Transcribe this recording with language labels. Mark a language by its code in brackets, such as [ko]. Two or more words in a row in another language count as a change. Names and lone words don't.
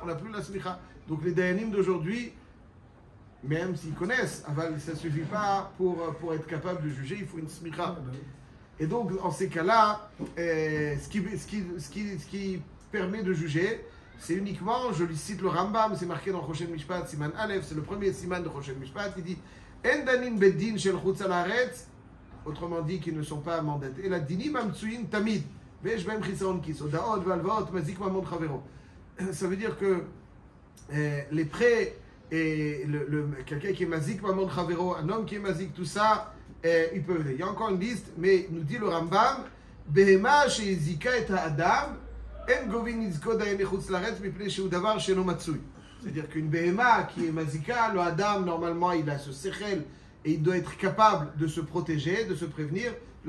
[fr] Donc les dayanim d'aujourd'hui, même s'ils connaissent, ça ne suffit pas pour être capable de juger, il faut une smicha. Et donc, en ces cas-là, ce qui permet de juger, c'est uniquement, je lui cite le Rambam, c'est marqué dans Choshen Mishpat, [he] סימן א, [fr] c'est le premier Siman de Choshen Mishpat, il dit [he] אין דנין בדין של חוץ על הארץ, [fr] autrement dit qu'ils ne sont pas mandatés, et [he] לא דינים מצויין תמיד, ויש בהם חסרון כיס, הודאות והלוואות מזיק ממון חברו. [fr] Ça veut dire que les prêts et quelqu'un qui est [he] מזיק ממון חברו, [fr] un homme qui est mazik, tout ça, il peut aider. Il y a encore une liste, mais nous dit le Rambam, [he] בהמה שהזיקה את האדם, [fr] c'est-à-dire qu'une behema qui est mazika, le adam normalement il a ce sechel et il doit être capable de se protéger, de se prévenir.